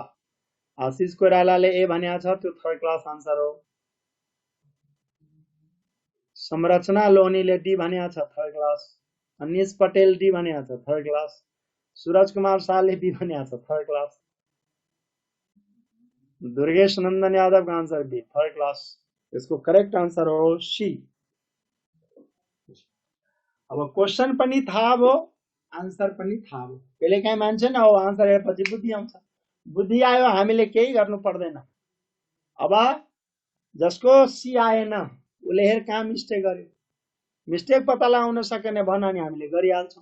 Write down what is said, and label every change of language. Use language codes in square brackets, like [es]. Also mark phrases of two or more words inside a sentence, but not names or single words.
[ne] आशिष कोइरालाले ए भन्या छ त्यो [en] third class answer [ne] हो। संरचना लोहनीले डी भन्या छ [en] third class. [ne] अनिश पटेल डी भन्या छ [en] third class. [ne] सूरज कुमार शाहले बी भन्या छ [en] third class. [hi] दुर्गेश नन्दन यादव का आंसर बी [en] third class. [ne] इसको [en] correct answer [ne] हो सी। अब क्वेश्चन पनि थाहा भयो आन्सर पनि थाहा भयो। कहिले काहीँ मान्छे न हो आन्सर हेरेपछि बुद्धि आउँछ। बुद्धि आयो हामीले केही गर्नु पर्दैन। अब जसको सी आएन उले हेर कहाँ मिस्टेक गर्यो। मिस्टेक पत्ता लगाउन सकेन भन्न नि हामीले गरिहाल्छौँ।